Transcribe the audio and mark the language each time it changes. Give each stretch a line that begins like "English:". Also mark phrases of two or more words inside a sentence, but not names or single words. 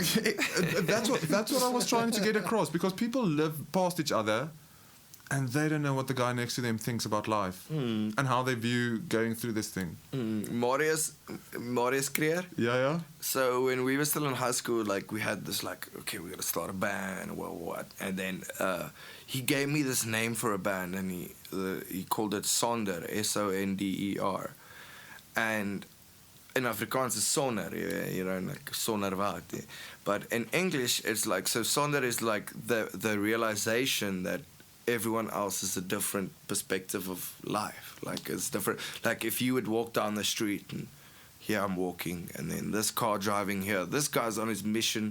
English: That's what I was trying to get across, because people live past each other and they don't know what the guy next to them thinks about life and how they view going through this thing. Marius Creer. Yeah. So when we were still in high school, like we had this like, okay, we got to start a band, what? And then he gave me this name for a band, and he called it Sonder, Sonder. And in Afrikaans is sonder, you know, like
Afrikaans: sonder wat.
English: But in English, it's like, so sonder is like the realization that everyone else is a different perspective of life. Like it's different. Like if you would walk down the street and here I'm walking, and then this car driving here, this guy's on his mission.